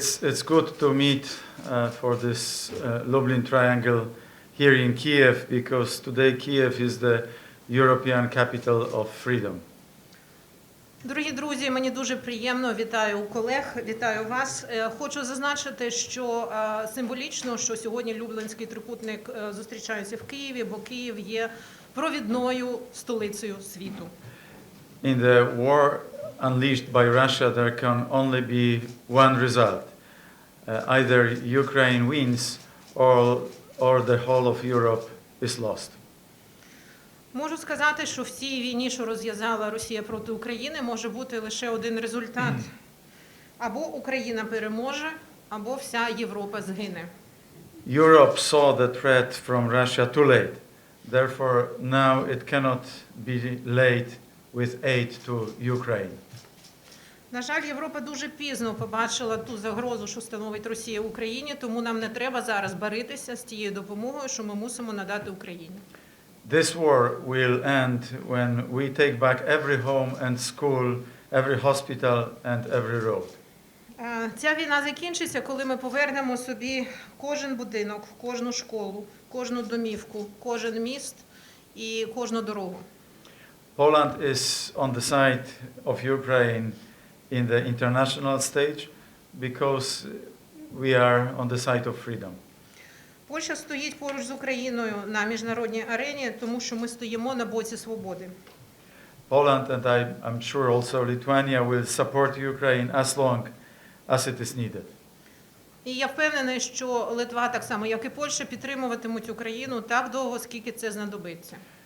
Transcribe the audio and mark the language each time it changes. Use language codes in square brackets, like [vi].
[en] It's good to meet for this Lublin Triangle here in Kiev, because today Kiev is the European capital of freedom. [uk] Дорогі друзі, мені дуже приємно, вітаю колег, вітаю вас. Хочу зазначити, що символічно, що сьогодні Люблінський трикутник зустрічається в Києві, бо Київ є провідною столицею світу. [en] In the war unleashed by Russia, there can only be one result. Either Ukraine wins or the whole of Europe is lost. [uk] Можу сказати, що в цій війні, що розв'язала Росія проти України, може бути лише один результат. Або Україна переможе, або вся Європа згине. [en] Europe saw the threat from Russia too late. Therefore, now it cannot be late with aid to Ukraine. [uk] На жаль, Європа дуже пізно побачила ту загрозу, що становить Росія Україні, тому нам не треба зараз баритися з тією допомогою, що ми мусимо надати Україні. [en] This war will end when we take back every home and school, every hospital and every road. [uk] Ця війна закінчиться, коли ми повернемо собі кожен будинок, кожну школу, кожну домівку, кожен міст і кожну дорогу. [en] Poland is on the side of Ukraine in the international stage because we are on the side of freedom. [uk] Польща стоїть поруч з Україною на міжнародній арені, тому що ми стоїмо на боці свободи. [en] Poland and I'm sure also Lithuania will support Ukraine as long as it is needed. [uk] І я впевнений, що Литва, так само як і Польща, підтримуватимуть Україну так довго, скільки це знадобиться.